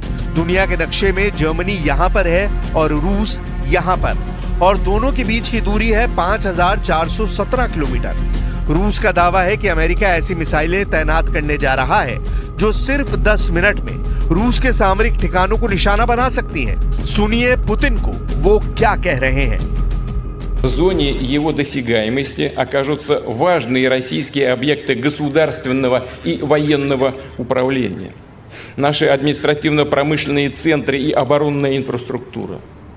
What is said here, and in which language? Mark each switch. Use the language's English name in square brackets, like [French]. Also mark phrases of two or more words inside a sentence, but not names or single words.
[Hindi] दुनिया के नक्शे में जर्मनी यहाँ पर है और रूस यहाँ पर, और दोनों के बीच की दूरी है 5417 किलोमीटर। रूस का दावा है कि अमेरिका ऐसी मिसाइलें तैनात करने जा रहा है जो सिर्फ 10 मिनट में रूस के सामरिक ठिकानों को निशाना बना सकती हैं। सुनिए पुतिन को वो क्या कह रहे हैं। [Russian] В зоне его досягаемости окажутся важные российские объекты государственного и военного управления, наши административно-промышленные центры и оборонная инфраструктура.